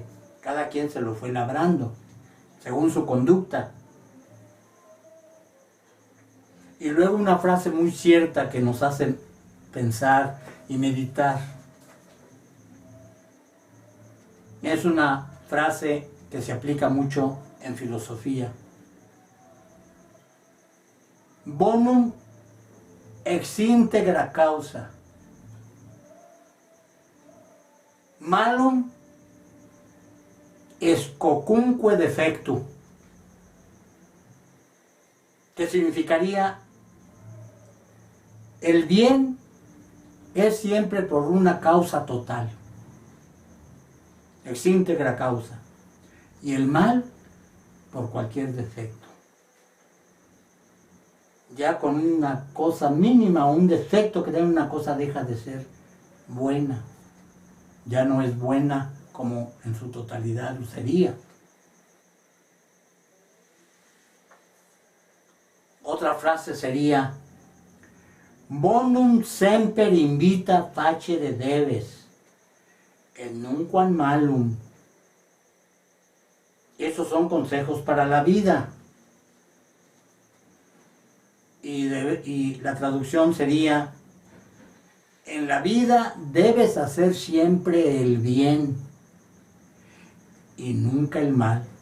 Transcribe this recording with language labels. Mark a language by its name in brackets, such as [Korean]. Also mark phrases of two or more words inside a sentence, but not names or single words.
[Spanish] Cada quien se lo fue labrando según su conducta. Y luego una frase muy cierta que nos hace pensar y meditar. Es una frase que se aplica mucho en filosofía. [Latin] Bonum ex integra causa, malum est quocunque defectu. [Spanish] Que significaría: El bien es siempre por una causa total, [Latin] ex íntegra causa, [Spanish] y el mal por cualquier defecto. Ya con una cosa mínima o un defecto que tiene una cosa deja de ser buena. Ya no es buena como en su totalidad lo sería. Otra frase sería: [Latin] bonum semper invita facere debes, et nunquam malum. [Spanish] Esos son consejos para la vida. Y la traducción sería: en la vida debes hacer siempre el bien y nunca el mal.